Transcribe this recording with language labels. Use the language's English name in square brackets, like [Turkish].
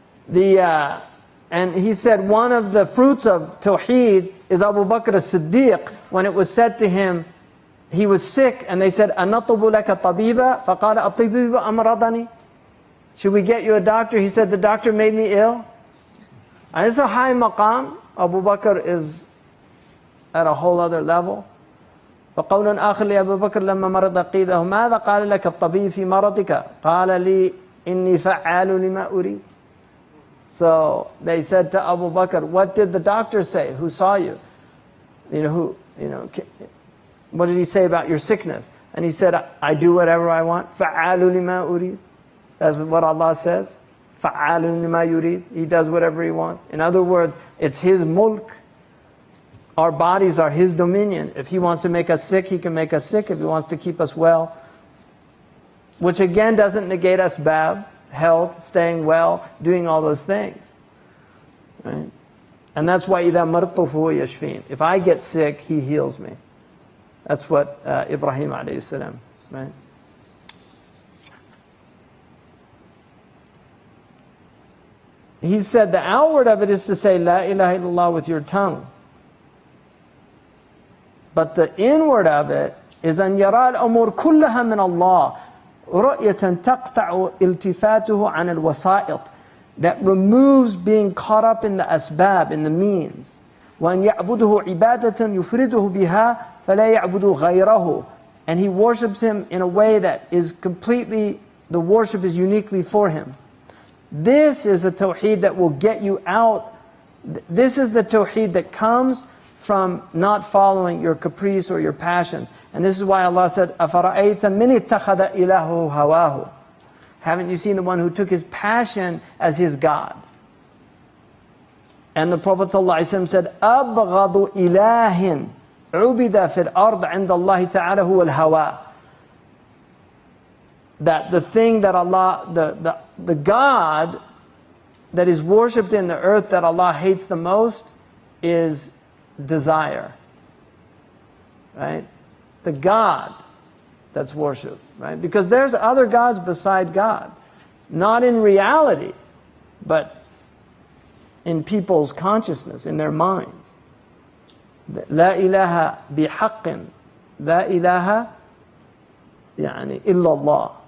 [English] And he said one of the fruits of Tawheed is Abu Bakr as-Siddiq, when it was said to him, he was sick, and they said, [Arabic] أَنَطُبُ لَكَ طَبِيبًا فَقَالَ أَطِبِيبًا أَمْرَضَنِي. [English] Should we get you a doctor? He said, the doctor made me ill. And it's a high maqam. Abu Bakr is at a whole other level. [Arabic] فقول آخر لأبي بكر لما مرض قيل له ماذا قال لك الطبيب في مرضك قال لي إني فعال لما أريد. [English] So they said to Abu Bakr, what did the doctor say? Who saw you? You know, what did he say about your sickness? And he said, I do whatever I want. [Arabic] فَعَالُ لِمَا أُرِيدُ. [English] That's what Allah says. [Arabic] فَعَالُ لِمَا يُرِيدُ. [English] He does whatever He wants. In other words, it's His mulk. Our bodies are His dominion. If He wants to make us sick, He can make us sick. If He wants to keep us well, which again doesn't negate asbab, health, staying well, doing all those things. Right? And that's why [Arabic] إِذَا مَرْضْتُ فَهُوَ يَشْفِينَ. [English] If I get sick, He heals me. That's what Ibrahim alayhi salam, right? He said the outward of it is to say La ilaha illallah with your tongue. But the inward of it is [Arabic] أن يرى الأمور كلها من الله رؤية تقطع التفاته عن الوسائط, [English] that removes being caught up in the asbab, in the means. [Arabic] وأن يعبده عبادة يفرده بها فلا يعبد غيره. [English] And he worships Him in a way that is completely, the worship is uniquely for Him. This is a tawheed that will get you out. This is the tawheed that comes from not following your caprice or your passions. And this is why Allah said, [Arabic] أَفَرَأَيْتَ مِنِ اتَّخَذَ إِلَهُ هَوَاهُ. [English] Haven't you seen the one who took his passion as his God? And the Prophet ﷺ said, [Arabic] أَبْغَضُ إِلَهٍ عُبِدَ فِي الْأَرْضِ عِنْدَ اللَّهِ تَعَالَى هُوَ الْهَوَى. [English] That the thing that Allah, the God that is worshipped in the earth that Allah hates the most is desire. Right? The God that's worshipped. Right? Because there's other gods beside God. Not in reality, but in people's consciousness, in their minds. [Arabic] La ilaha bihaqqin. La ilaha يعني إلا الله.